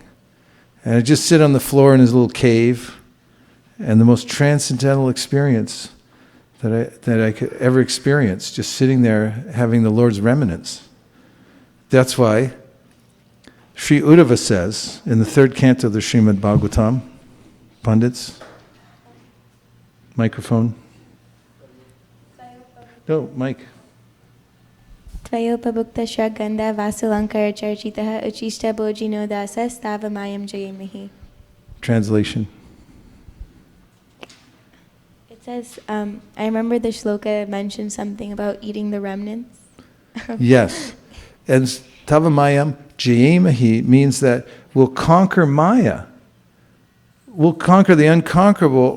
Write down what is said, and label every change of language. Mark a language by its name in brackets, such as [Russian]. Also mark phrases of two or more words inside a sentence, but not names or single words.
[English] And I'd just sit on the floor in his little cave, and the most transcendental experience that I could ever experience, just sitting there having the Lord's remnants. That's why Sri Uddhava says in the third canto of the Srimad Bhagavatam, Pandits, microphone. No, mic. [Sanskrit] Tvayopabhuktasya gandha vasulankara charchitaha uchishta bhojino dasas tavamayam jayamahi. [English] Translation. It says, I remember the shloka mentioned something about eating the remnants. Yes. And [Sanskrit] Tavamayam Jayamahi [English] means that we'll conquer Maya. We'll conquer the unconquerable.